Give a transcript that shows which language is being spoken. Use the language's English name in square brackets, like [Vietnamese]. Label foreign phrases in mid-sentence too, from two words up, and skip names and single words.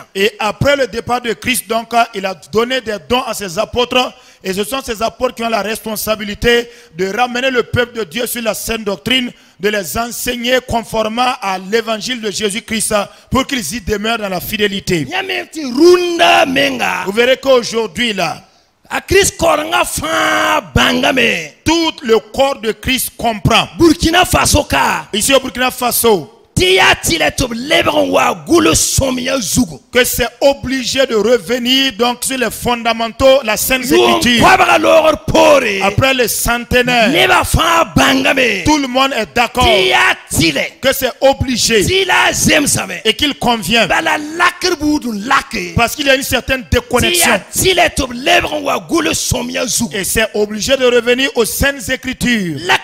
[French] Et après le départ de Christ, donc, il a donné des dons à ses apôtres. Et ce sont ces apôtres qui ont la responsabilité de ramener le peuple de Dieu sur la sainte doctrine, de les enseigner conformément à l'évangile de Jésus-Christ pour qu'ils y demeurent dans la fidélité. Vous verrez qu'aujourd'hui, là, tout le corps de Christ comprend. Burkina Faso ka. Ici au Burkina Faso, que c'est obligé de revenir donc sur les fondamentaux, la Sainte Écriture. Après les centenaires, tout le monde est d'accord que c'est obligé et qu'il convient, parce qu'il y a une certaine déconnexion, et c'est obligé de revenir aux Saintes Écritures.